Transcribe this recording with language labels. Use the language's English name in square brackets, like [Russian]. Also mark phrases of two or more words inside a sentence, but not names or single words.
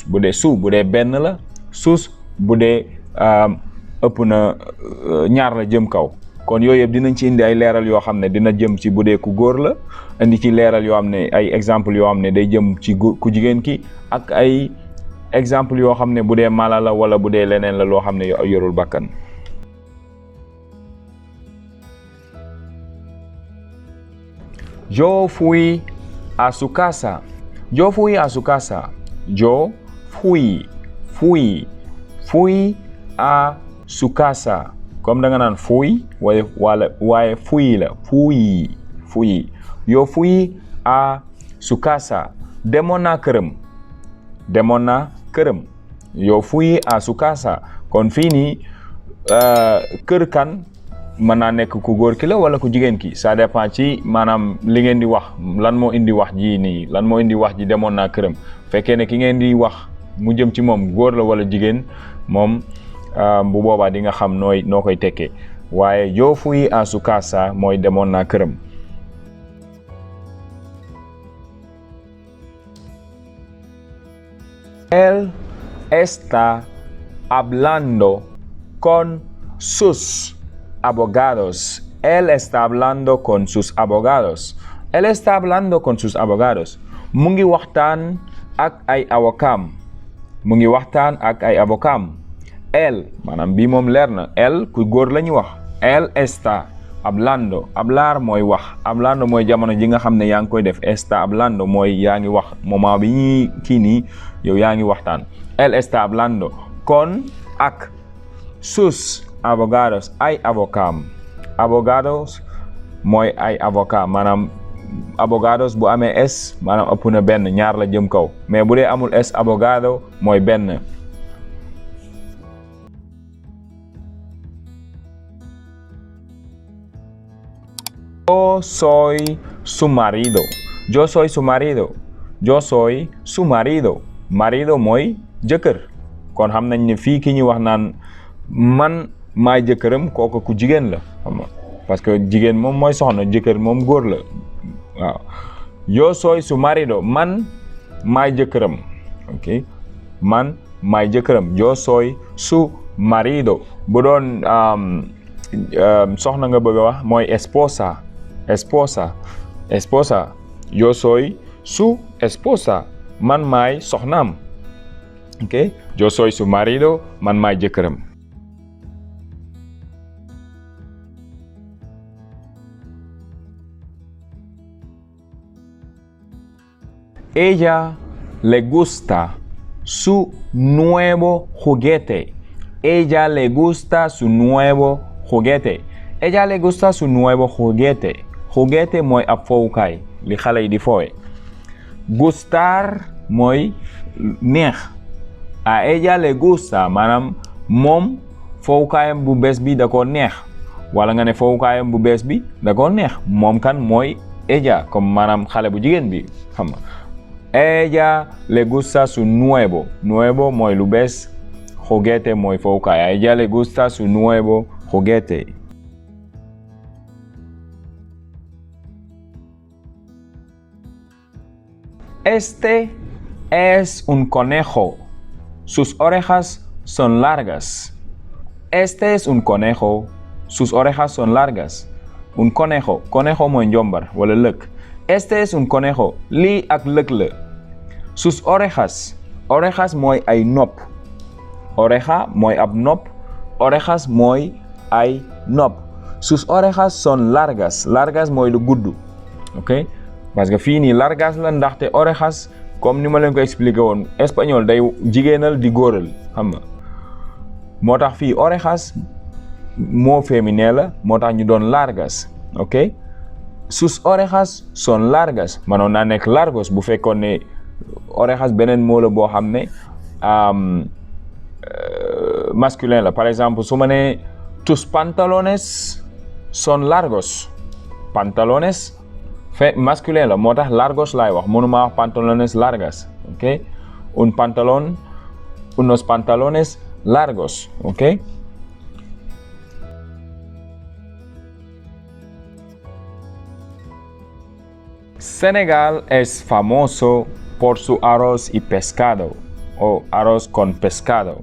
[Wolof] bu dee su bu dee benn la, sus bu dee ëpp na ñaar la jëm kaw. kon yooyu yëpp dinañ ci indi ay leeral yoo xam ne dina jëm ci bu dee ku góor la, indi ci leeral yoo xam ne ay exemple yoo xam ne day jëm ci ku jigéen ki, ak ay exemple yoo xam ne bu dee mala la wala bu dee leneen la loo xam ne yorul bakkan. [Spanish] Yo fui a su casa. Yo fui a su casa. Yo fui a su casa. [Wolof] comme da nga naan fui waaye fui la, fui. [Spanish] Yo fui a su casa. [Wolof] demoon naa këram. [Spanish] Yo fui a su casa. [Wolof] kon fii nii kër kan mën naa nekk ku góor ki la wala ku jigéen ki, [French] ça dépend [Wolof] ci maanaam li ngeen di wax, lan moo indi wax ji nii, lan moo indi wax ji demoon naa këram. fekkee ne ki ngeen di wax mu jëm ci moom góor la wala jigéen, moom bu boobaa di nga xam noo koy tekkee. waaye [Spanish] yo fui a su casa [Wolof] mooy demoon naa këram. [Spanish] Él está hablando con sus abogados. Él está hablando con sus abogados. Él está hablando con sus abogados. [Wolof] mu ngi waxtaan ak ay avocaam. mu ngi waxtaan ak ay avocaam. Él maanaam bii moom leer na, él ku góor la ñu wax. [Spanish] Él está hablando. hablar [Wolof] mooy wax. hablando mooy jamono ji nga xam ne yaa ngi koy def. [Spanish] está hablando [Wolof] mooy yaa ngi wax, moment bi ñuy kii nii yow yaa ngi waxtaan. [Spanish] Él está hablando con ak sus abogados, [Wolof] ay avocaam. abogados mooy ay avocat, maanaam abogados bu amee es maanaam ëpp na benn, ñaar la jëm kaw. mais bu dee amul [Spanish] es abogado [Wolof] mooy benn. [Spanish] Yo soy su marido. Yo soy su marido. Yo soy su marido. [Wolof] marido mooy jëkkër. kon xam nañ ne fii ki ñuy wax naan man maay jëkkëram, kooku ku jigéen la, xam nga [French] parce que [Wolof] jigéen moom mooy soxna, jëkkër moom góor la. [Spanish] waaw yo soy su marido, [Wolof] man maay jëkkëram. ok, man maay jëkkëram. [Spanish] yo soy su marido. [Wolof] bu doon soxna nga bëgg a wax mooy esposa. [Spanish] esposa. yo soy su esposa. [Wolof] man maay soxnaam. [Spanish] ok, yo soy su marido, [Wolof] man maay jëkkëram. [Spanish] Ella le gusta su nuevo juguete. Ella le gusta su nuevo juguete. Ella le gusta su nuevo juguete. [Wolof] juguete mooy ab fowukaay, li xale yi di foowe. gustar mooy neex. [Spanish] a ella le gusta [Wolof] maanaam moom fowukaayam bu bees bi da ko neex, wala nga ne fowukaayam bu bees bi da ko neex. moom kan mooy ella, comme maanaam xale bu jigéen bi, xam nga. [Spanish] ella le gusta su nuevo. [Wolof] nuevo mooy lu bees. juguete mooy fowukaay. [Spanish] a ella le gusta su nuevo juguete. Este es un conejo. Sus orejas son largas. Este es un conejo. Sus orejas son largas. un conejo conejo [Wolof] mooy njombar wala lëg. [Spanish] Este es un conejo [Wolof] lii ak lëg la. [Spanish] Sus orejas [Wolof] mooy ay nopp. Oreja mooy ab nopp. Orejas mooy ay nopp. [Spanish] Sus orejas son largas [Wolof] mooy lu gudd. ok [French] parce que [Wolof] fii nii largas la ndaxte orejas comme ni ma leen ko expliqué woon espagnol day jigéenal di góoral xam nga moo tax fii orejas moo féminin la moo tax ñu doon largas. ok [Spanish] sus orejas son largas [Wolof] manoon naa nekk largos bu fekkoon ne orejas beneen moo la boo xam ne masculin la. [French] par exemple [Wolof] su ma nee [Spanish] tus pantalones son largos. [Wolof] Pantalones masculin la moo tax largos laay wax mënuma wax [Spanish] pantalones largas. ok unos pantalones largos. ok Senegal es famoso por su arroz y pescado o arroz con pescado.